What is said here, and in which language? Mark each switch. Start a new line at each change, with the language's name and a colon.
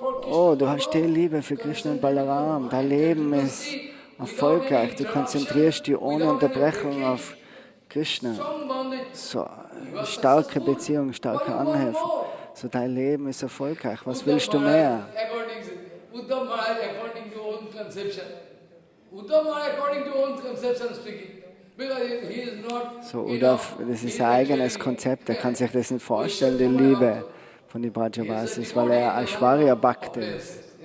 German: Oh, du hast die Liebe für Krishna und Balaram, dein Leben ist erfolgreich, du konzentrierst dich ohne Unterbrechung auf Krishna. So starke Beziehung, starke Anhäufung. So dein Leben ist erfolgreich. Was willst du mehr?
English: Uddhav Maharaj, according to own conception. Uddhav Maharaj, according to own conception speaking. Because he is not,
German: So Uddhav, das ist sein eigenes Konzept. Er kann sich das nicht vorstellen, die Liebe von den Brajavasis, weil er Aishwarya Bhakti ist.